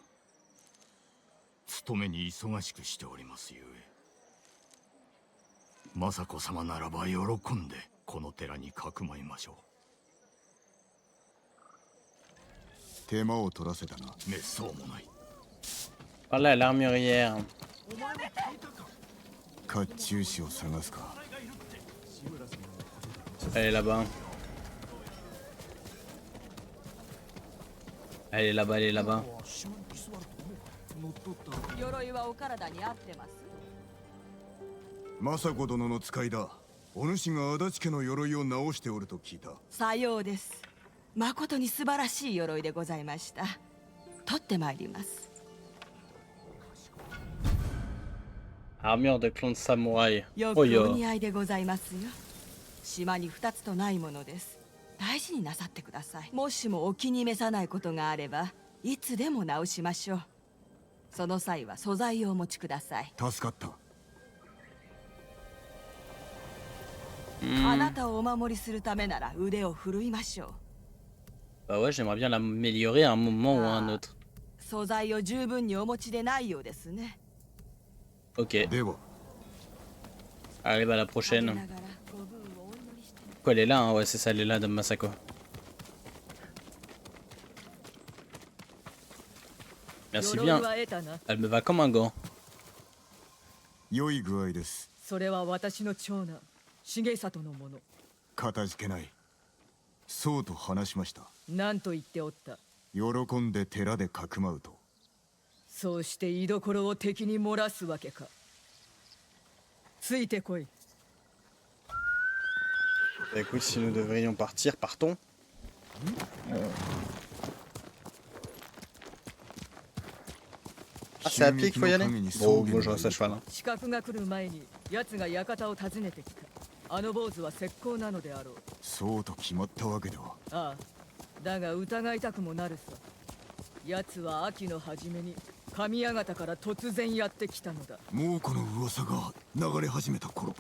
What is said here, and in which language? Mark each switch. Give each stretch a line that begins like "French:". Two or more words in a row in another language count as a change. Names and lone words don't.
Japanese: 勤めに忙しくしておりますゆえ。政子様ならば喜んでこの寺にかくまいましょう。手間を取らせたな。めっそうもない。
French: Parler à l'armurière.
Japanese: 甲冑師を探すか。
French: Elle est là-bas. Elle est là-bas, elle est là-bas.
Japanese: 鎧はお体に合ってます政子殿の使いだ。お主が足立家の鎧を直しておると聞いた。さようです。誠に素晴らしい鎧でございました。取ってまいります。
French: Armure de clone de samouraï.
Japanese: よく Oh お yo. 似合いでございますよ。島に2つとないものです。大事になさってください。もしもお気に召さないことがあれば、いつでも直しましょう。その際は素材をお持ちください。助かった。あなたをお守りするためなら腕を振るいましょう。
French: Bah ouais, j'aimerais bien l'améliorer à un moment ou à un autre.
Japanese: 素材を十分にお持ちでないようですね。
French: Ok,
Japanese: では、
French: arrive à la prochaine. Quoi, elle est là, hein? Ouais, c'est ça, elle est là, Dame Masako. Merci bien. Elle me va comme un gant.
Japanese: 良い具合です。それは私の長男、重里のもの。かたじけない。そうと話しました。何と言っておった。喜んで寺でかくまうと。そうして居所を敵に漏らすわけか。ついてこい。
French: Bah, écoute, si nous devrions partir, partons. Ah, c'est à pied qu'il faut y aller? Bon, moi je reste à cheval. Hein.
Japanese: 刺客が来る前に奴が館を訪ねてきた。あの坊主は石膏なのであろう。そうと決まったわけでは。ああ、だが疑いたくもなるさ。奴は秋の初めに神館から突然やってきたのだ。もうこの噂が流れ始めた頃。